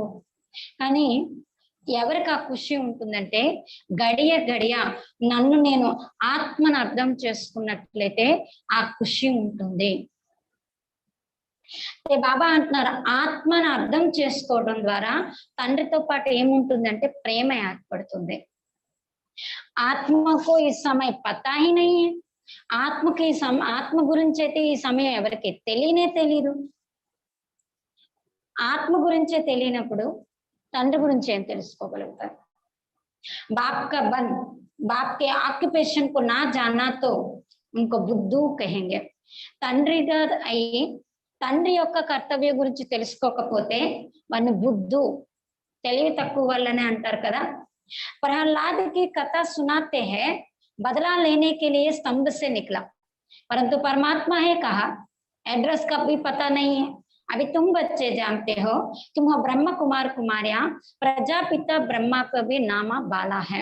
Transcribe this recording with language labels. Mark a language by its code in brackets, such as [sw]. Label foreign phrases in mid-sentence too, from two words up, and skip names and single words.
[te] కానీ ఎవరికి ఆ ఖుషి ఉంటుందంటే గడియ గడియ నన్ను నేను ఆత్మను అర్థం చేసుకున్నట్లయితే ఆ ఖుషి ఉంటుంది. బాబా అంటున్నారు ఆత్మను అర్థం చేసుకోవడం ద్వారా తండ్రితో పాటు ఏముంటుందంటే ప్రేమ ఏర్పడుతుంది. ఆత్మకు ఈ సమయం [hi] पता ही नहीं है. [te] ఆత్మకి ఆత్మ గురించి అయితే ఈ సమయం ఎవరికి తెలియనే తెలియదు. ఆత్మ గురించే తెలియనప్పుడు తండ్రి గురించి ఏం తెలుసుకోగలుగుతారు. [hi] बाप का बन बाप के ऑक्यूपेशन को ना जाना तो इनको बुद्धू कहेंगे. [te] తండ్రిగా అయ్యి తండ్రి యొక్క కర్తవ్యం గురించి తెలుసుకోకపోతే వాడిని బుద్ధు తెలివి తక్కువ వల్లనే అంటారు కదా. [hi] प्रहलाद की कथा सुनाते हैं बदला लेने के लिए स्तंभ से निकला, परंतु परमात्मा है कहा एड्रेस का भी पता नहीं है. अभी तुम बच्चे जानते हो तुम हो ब्रह्म कुमार कुमारिया, प्रजापिता ब्रह्मा का भी नामा बाला है.